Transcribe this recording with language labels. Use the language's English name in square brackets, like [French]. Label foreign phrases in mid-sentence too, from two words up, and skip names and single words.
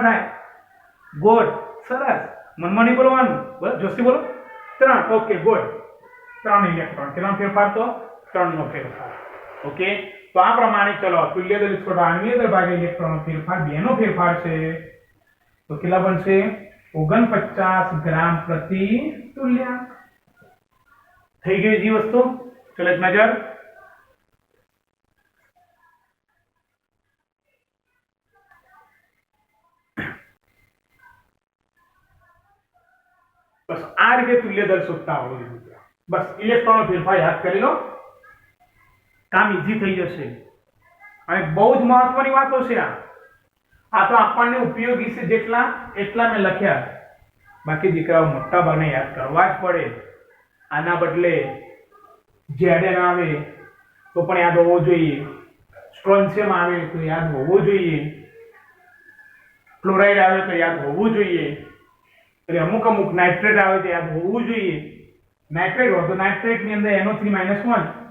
[Gujarati] થાય ગોળ સરસ મનમાં નહીં બોલવાનું બસ જોશથી બોલો 3 ઓકે ગોળ 3 ઇલેક્ટ્રોન કેટલાનો ફેરફાર તો 3 નો ફેરફાર ઓકે તો આ પ્રમાણે ચલો તુલ્ય દળ ઇક્વલ આણ્વીય દળ ભાગ્યા ઇલેક્ટ્રોનનો ફેરફાર બે નો ફેરફાર છે તો કેટલા બનશે 49 ગ્રામ પ્રતિ તુલ્યાંક થઈ ગઈ जी વસ્તુ ચલો એક નજર બસ આ રીતે તુલ્ય દળ શોધતા आवडવું જોઈએ बस ઇલેક્ટ્રોનનો ફેરફાર યાદ કરી લો કામ ઈઝી થઈ જશે અને બહુ જ મહત્વની વાતો છે આ તો આપણને ઉપયોગી છે જેટલા એટલા મેં લખ્યા બાકી દીકરાઓ મોટા ભાગને યાદ કરવા જ પડે આના બદલે જેડેન આવે તો પણ યાદ હોવો જોઈએ સ્ટ્રોન્શિયમ આવે તો યાદ હોવો જોઈએ ક્લોરાઇડ આવે તો યાદ હોવું જોઈએ એટલે અમુક અમુક નાઇટ્રેટ આવે તો યાદ હોવું જોઈએ નાઇટ્રેટ હોય તો નાઇટ્રેટ ની અંદર NO3-1